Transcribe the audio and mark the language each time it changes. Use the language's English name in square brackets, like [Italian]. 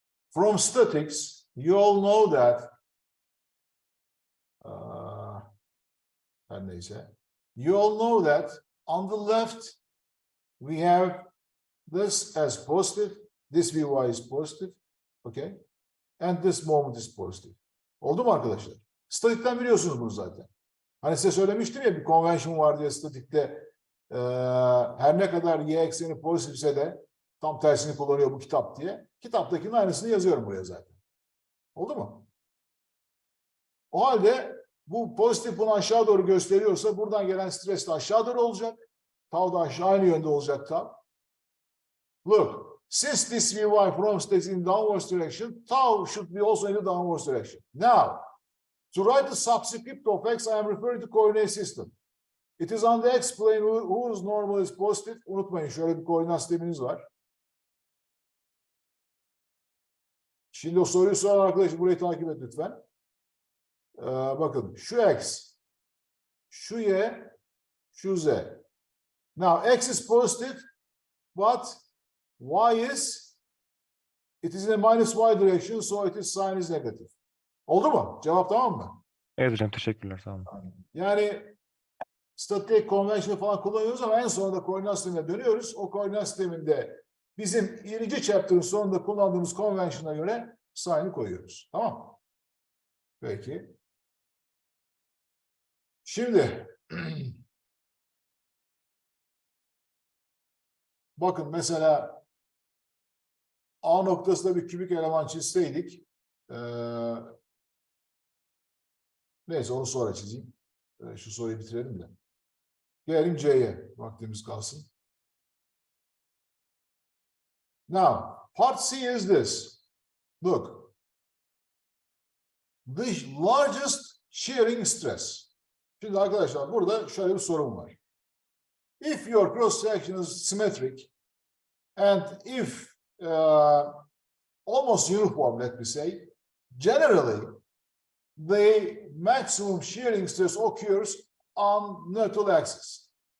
[English] from statics, you all know that [Turkish] her neyse. [English] You all know that on the left we have this as positive, this Vy is positive, okay? And this moment is positive. [Turkish] Oldu mu arkadaşlar? Statikten biliyorsunuz bunu zaten. Hani size söylemiştim ya bir convention var diye statikte her ne kadar y ekseni pozitifse de tam tersini kullanıyor bu kitap diye. Kitaptakinin aynısını yazıyorum buraya zaten. Oldu mu? O halde bu pozitif bunu aşağı doğru gösteriyorsa buradan gelen stres de aşağı doğru olacak. Tau da aşağı aynı yönde olacak tau. [English] Look, since this Vy from states in downwards direction, tau should be also in the downwards direction. Now, to write the subscript of x, I am referring to coordinate system. It is on the x plane whose normal is positive. [Turkish] Unutmayın şöyle bir koordinat sisteminiz var. Şimdi o soruyu soran arkadaş burayı takip et lütfen. Bakın şu x, şu y, şu z. [English] Now x is positive, but y is, it is in a minus y direction, so it is sign is negative. [Turkish] Oldu mu? Cevap tamam mı? Evet hocam, teşekkürler, sağ olun. Yani statik, konvensiyon falan kullanıyoruz ama en sonunda koordinat sistemine dönüyoruz. O koordinat sisteminde bizim 1. chapter'ın sonunda kullandığımız konvensiyona göre sign'ı koyuyoruz. Tamam. Peki. Şimdi bakın mesela A noktasında bir kübik eleman çizseydik neyse onu sonra çizeyim. Şu soruyu bitirelim de. Gelelim C'ye. Vaktimiz kalsın. [English] Now, part C is this. Look. The largest shearing stress. [Turkish] Şimdi arkadaşlar burada şöyle bir sorun var. [English] If your cross section is symmetric and if almost uniform, let me say, generally the maximum shearing stress occurs on neutral axis.